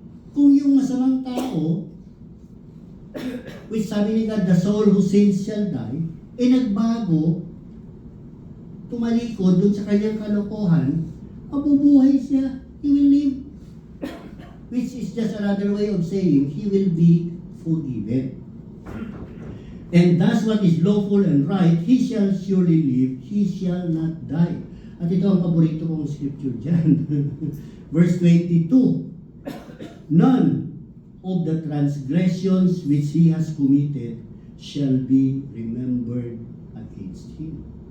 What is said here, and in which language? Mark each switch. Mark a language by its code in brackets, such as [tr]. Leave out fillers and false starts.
[tl] Kung yung masamang tao, which sabi ni God, [en] the soul who sins shall die, [tl] nagbago, tumalikod dun sa kanyang kalokohan, mabubuhay siya, [en] he will live. Which is just another way of saying, he will be forgiven. And that's what is lawful and right, he shall surely live, he shall not die. [tl] At ito ang paborito kong scripture dyan. [en] Verse 22, none of the transgressions which he has committed shall be remembered against him.